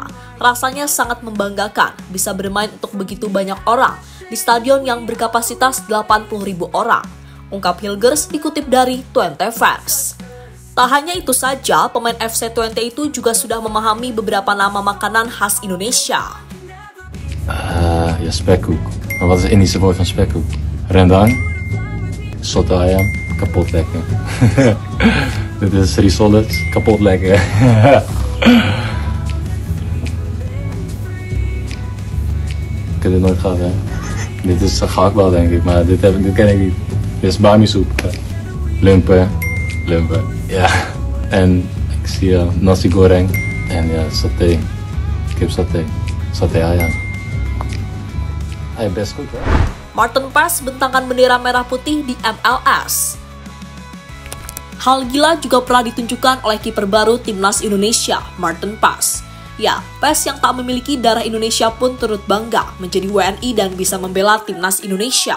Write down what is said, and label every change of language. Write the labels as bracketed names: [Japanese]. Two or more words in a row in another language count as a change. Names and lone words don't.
[Indonesian] Rasanya sangat membanggakan bisa bermain untuk begitu banyak orang di stadion yang berkapasitas 80.000 orang, ungkap Hilgers dikutip dari Twente Fans. Tak hanya itu saja, pemain FC Twente itu juga sudah memahami beberapa nama makanan khas Indonesia. [Dutch] Ja, spekkoek. Maar wat is het Indische woord van spekkoek? Rendang, [Indonesian] soto ayam, [Dutch] kapot lekker. Dit is risotto, kapot lekker. Ik heb dit nooit gehad, hè. Dit is gehaktbal, denk ik, maar dit ken ik niet. Dit is bami-soep. Lumpen. Ja. En ik zie [Indonesian] nasi goreng. [Dutch] En ja, saté. Kipsaté. [Indonesian] Saté ayam. [Dutch] Best goed, hè? [Indonesian] Martin Paes bentangkan bendera merah putih di MLS. Hal gila juga pernah ditunjukkan oleh kiper baru timnas Indonesia, Martin Paes. Ya, Paes yang tak memiliki darah Indonesia pun turut bangga menjadi WNI dan bisa membela timnas Indonesia.